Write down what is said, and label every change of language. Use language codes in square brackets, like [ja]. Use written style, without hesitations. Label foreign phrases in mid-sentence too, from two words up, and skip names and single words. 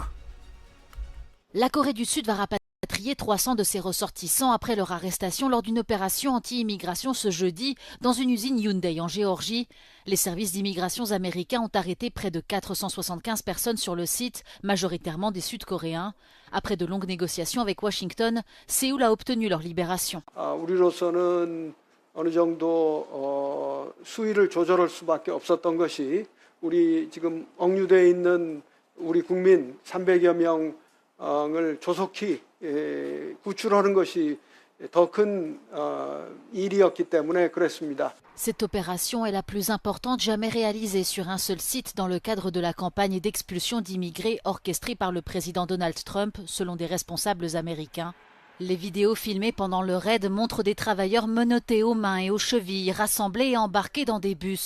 [fr] La Corée du Sud va rapatrier 300 de ses ressortissants après leur arrestation lors d'une opération anti-immigration ce jeudi dans une usine Hyundai en Géorgie. Les services d'immigration américains ont arrêté près de 475 personnes sur le site, majoritairement des Sud-Coréens. Après de longues négociations avec Washington, Séoul a obtenu leur libération. [ko] 우리로서는 어느 정도 수위를 조절할 수밖에 없었던 것이 우리 지금 억류되어 있는 우리 국민 300여 명을 조속히 구출하는 것이 더 큰 일이었기 때문에 그랬습니다. [fr] Cette opération est la plus importante jamais réalisée sur un seul site dans le cadre de la campagne d'expulsion d'immigrés orchestrée par le président Donald Trump, selon des responsables américains. Les vidéos filmées pendant le raid montrent des travailleurs menottés aux mains et aux chevilles, rassemblés et embarqués dans des bus.